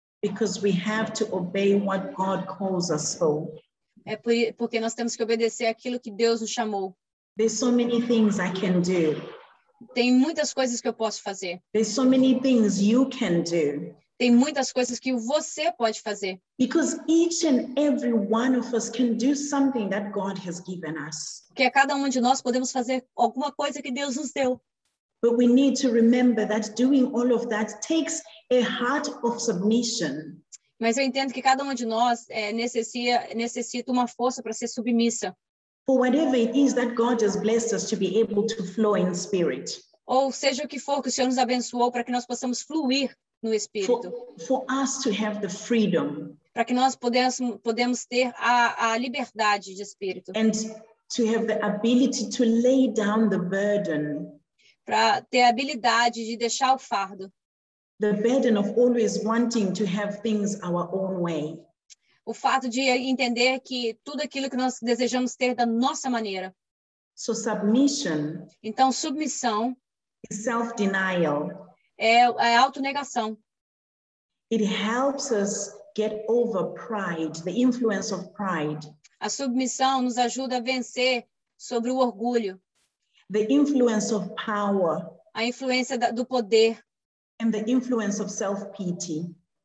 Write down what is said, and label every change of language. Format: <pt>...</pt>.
<en>Because we have to obey what God calls us for.</en> <pt>É porque nós temos que obedecer aquilo que Deus nos chamou.</pt> <en>There's so many things I can do.</en> <pt>Tem muitas coisas que eu posso fazer.</pt> <en>There's so many things you can do.</en> <pt>Tem muitas coisas que você pode fazer.</pt> <en>Because each and every one of us can do something that God has given us.</en> <pt>Porque cada um de nós podemos fazer alguma coisa que Deus nos deu.</pt> <en>But we need to remember that doing all of that takes a heart of submission.</en> <pt>Mas eu entendo que cada um de nós necessita uma força para ser submissa.</pt> <en>for whatever it is that God has blessed us to be able to flow in spirit.</en> <pt>Ou seja o que for que o Senhor nos abençoou para que nós possamos fluir no Espírito.</pt> <en>For us to have the freedom.</en> <pt>Para que nós podemos ter a liberdade de espírito.</pt> <en>And to have the ability to lay down the burden.</en> <pt>Para ter a habilidade de deixar o fardo.</pt> <en>The burden of always wanting to have things our own way.</en> <pt>O fato de entender que tudo aquilo que nós desejamos ter da nossa maneira.</pt> <en>So submission.</en> <pt>Então, submissão.</pt> <en>Is self-denial.</en> <pt>É autonegação.</pt> <en>It helps us get over pride, the influence of pride.</en> <pt>A submissão nos ajuda a vencer sobre o orgulho.</pt> <en>The influence of power.</en> <pt>A influência do poder.</pt> <en>And the influence of self-pity.</en>